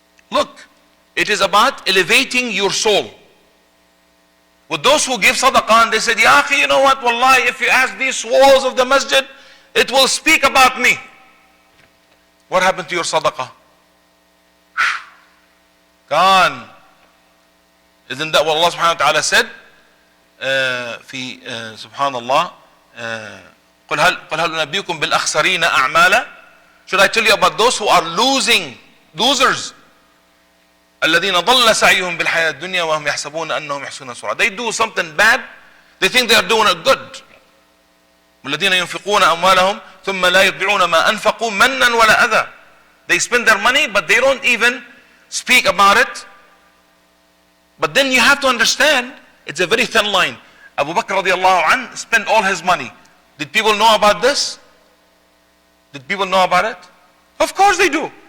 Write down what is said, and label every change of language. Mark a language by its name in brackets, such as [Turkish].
[English] Look, it is about elevating your soul. With those who give sadaqah and they said, [Arabic] Ya akhi, [English] you know what, wallahi, if you ask these walls of the masjid, it will speak about me. What happened to your sadaqah? Gone. Isn't that what Allah subhanahu wa ta'ala said? [Arabic] في سبحان الله قل هل ننبئكم بالأخسرين أعمالا. [English] Should I tell you about those who are losers? [Arabic] الذين ضل سعيهم بالحياة الدنيا وهم يحسبون أنهم يحسنون صنعا. [English] They do something bad, they think they are doing it good. [Arabic] والذين ينفقون أموالهم ثم لا يتبعون ما أنفقوا منا ولا أذى. [English] They spend their money but they don't even speak about it. But then you have to understand, it's a very thin line. Abu Bakr radiallahu anh spent all his money. Did people know about this? Did people know about it? Of course they do.